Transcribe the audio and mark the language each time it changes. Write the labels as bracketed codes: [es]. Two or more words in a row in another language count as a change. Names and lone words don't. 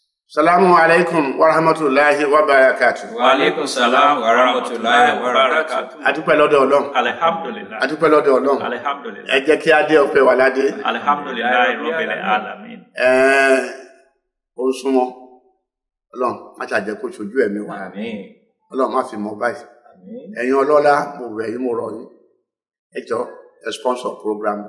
[ar] السلام عليكم ورحمة الله وبركاته. وعليكم السلام ورحمة الله وبركاته. [yo] Adúpẹ́ lọ́dọ̀ Ọlọ́run. Alhamdulillah. Adúpẹ́ lọ́dọ̀ Ọlọ́run. Alhamdulillah. Ẹ jẹ́ kí a dé ọpẹ́ wa ládé. [ar] الحمد لله رب العالمين. [yo] Ó súnmọ́. Ọlọ́run má ṣàjẹ́ kó ṣojú ẹ̀mí wa. Àmín. Ọlọ́run má fi mọ́ báyìí. Àmín. Ẹ̀yin ọlọ́lá mo rẹ̀ yín mo rọ̀ yín. Ẹ jọ̀ọ́ ẹ [en] sponsor program [yo] wa.